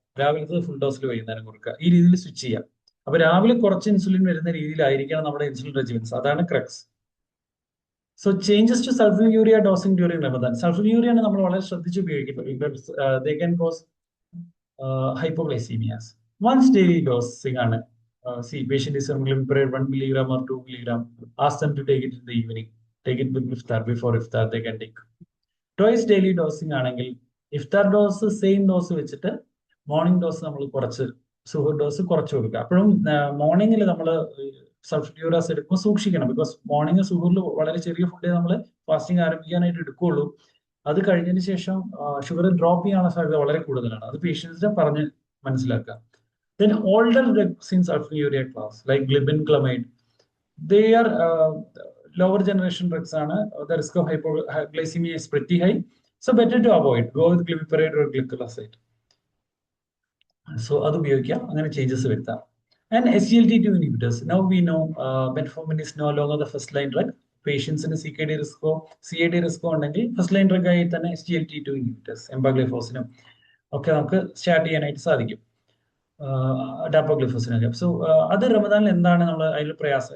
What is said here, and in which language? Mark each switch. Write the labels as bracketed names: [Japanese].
[Malayalam] രാവിലത്തെ ഫുൾ ഡോസിൽ വൈകുന്നേരം കൊടുക്കുക. ഈ രീതിയിൽ സ്വിച്ച് ചെയ്യാം. അപ്പൊ രാവിലെ കുറച്ച് ഇൻസുലിൻ വരുന്ന രീതിയിലായിരിക്കണം നമ്മുടെ ഇൻസുലിൻ റെജിമെന്റ്സ്. അതാണ് crux. [English] So changes to sulfonylurea dosing during Ramadan. [Malayalam] സൾഫോൺയൂരിയ നമ്മൾ വളരെ ശ്രദ്ധിച്ച് ഉപയോഗിക്കുന്നത്. [English] They can cause hypoglycemias. Once daily dosing ആണ്. See, patient is glimepiride 1 milligram or 2 milligram. Ask them to take it in the evening. Take it with iftar. Before iftar they can take. Twice daily dosing [Malayalam] ആണെങ്കിൽ ഇഫ്താർ dose same dose വെച്ചിട്ട് morning dose നമ്മൾ കുറച്ച് Suhar dose കുറച്ച് കൊടുക്കുക. അപ്പോഴും മോർണിംഗിൽ നമ്മൾ സൾഫ്യൂറാസ് എടുക്കുമ്പോൾ സൂക്ഷിക്കണം. ബിക്കോസ് മോർണിംഗ് സുഹറിൽ വളരെ ചെറിയ ഫുഡേ നമ്മൾ ഫാസ്റ്റിംഗ് ആരംഭിക്കാനായിട്ട് എടുക്കുകയുള്ളൂ. അത് കഴിഞ്ഞതിന് ശേഷം ഷുഗർ ഡ്രോപ്പ് ചെയ്യാനുള്ള സാധ്യത വളരെ കൂടുതലാണ്. അത് പേഷ്യൻസിനെ പറഞ്ഞ് മനസ്സിലാക്കുക. [English] Then older drugs in sulfonylurea class like glibenclamide, they are lower generation drugs. The risk of hypoglycemia is pretty high, so better to avoid. Go with glimepiride or glycoside. [Malayalam] So adu ubhayikka angane changes vartha. [English] And SGLT2 inhibitors. Now we know metformin is no longer the first line drug. Patients in CKD CAD risk [Malayalam] ഉണ്ടെങ്കിൽ first line drug ആയി തന്നെ SGLT2 inhibitors എംപാഗ്ലിഫോസിനും ഒക്കെ നമുക്ക് start ചെയ്യാനായിട്ട് സാധിക്കും. ഡാപ്പോഗ്ലിഫോസിനൊക്കെ. So അത് റമദാനിൽ എന്താണ് നമ്മൾ അതിൽ പ്രയാസം?